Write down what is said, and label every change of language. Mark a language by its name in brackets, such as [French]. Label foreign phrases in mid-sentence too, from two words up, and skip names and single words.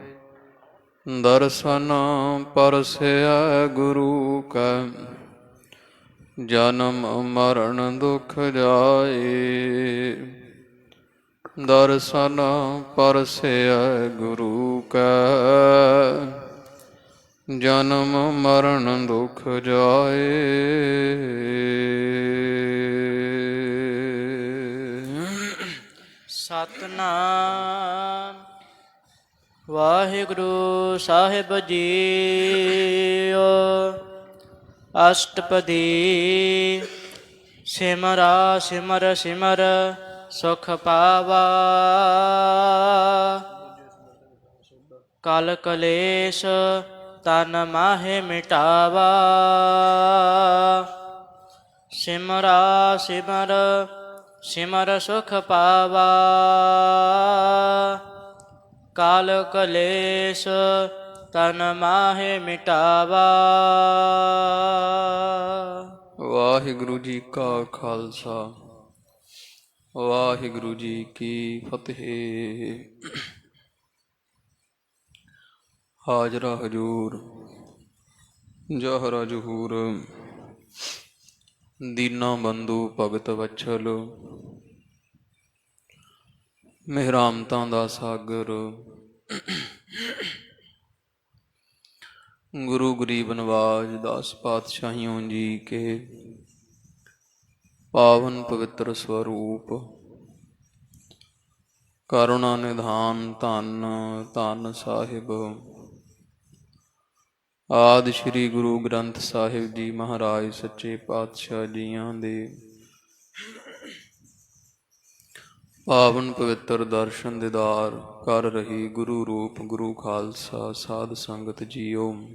[Punjabi] ਦਰਸ਼ਨ ਪਰਸੈ ਗੁਰੂ ਕੈ, ਜਨਮ ਮਰਣ ਦੁਖ ਜਾਏ। ਦਰਸ਼ਨ ਪਰਸੈ ਗੁਰੂ ਕੈ, ਜਨਮ ਮਰਣ ਦੁਖ ਜਾਏ। ਸਤਨਾਮ ਵਾਹਿਗੁਰੂ ਸਾਹਿਬ ਜੀਓ। ਅਸ਼ਟਪਦੀ ਸਿਮਰਾ ਸਿਮਰ ਸਿਮਰ ਸੁਖ ਪਾਵਾ। ਕਲ ਕਲੇਸ਼ ਤਨ ਮਾਹੇ ਮਿਟਾਵਾ। ਸਿਮਰਾ ਸਿਮਰ ਸਿਮਰ ਸੁਖ ਪਾਵਾ। ਕਾਲ ਕਲੇਸ਼ ਤਨ ਮਾਹੇ ਮਿਟਾਵਾ। ਵਾਹਿਗੁਰੂ ਜੀ ਕਾ ਖ਼ਾਲਸਾ, ਵਾਹਿਗੁਰੂ ਜੀ ਕੀ ਫ਼ਤਿਹ। ਹਾਜ਼ਰਾ ਹਜ਼ੂਰ ਜ਼ਾਹਰਾ ਜ਼ਹੂਰ, ਦੀਨਾ ਬੰਧੁ ਭਗਤ ਵਤਸਲ, ਮੇਹਰਾਮਤਾਂ ਦਾ ਸਾਗਰ, ਗੁਰੂ ਗਰੀਬ ਨਵਾਜ਼ ਦਾਸ ਪਾਤਸ਼ਾਹੀਆਂ ਜੀ ਕੇ ਪਾਵਨ ਪਵਿੱਤਰ ਸਰੂਪ, ਕਰੁਣਾ ਨਿਧਾਨ ਧਨ ਧਨ ਸਾਹਿਬ ਆਦਿ ਸ੍ਰੀ ਗੁਰੂ ਗ੍ਰੰਥ ਸਾਹਿਬ ਜੀ ਮਹਾਰਾਜ ਸੱਚੇ ਪਾਤਸ਼ਾਹ ਜੀਆਂ ਦੇ ਪਾਵਨ ਪਵਿੱਤਰ ਦਰਸ਼ਨ ਦੀਦਾਰ ਕਰ ਰਹੀ ਗੁਰੂ ਰੂਪ ਗੁਰੂ ਖ਼ਾਲਸਾ ਸਾਧ ਸੰਗਤ ਜੀਓ।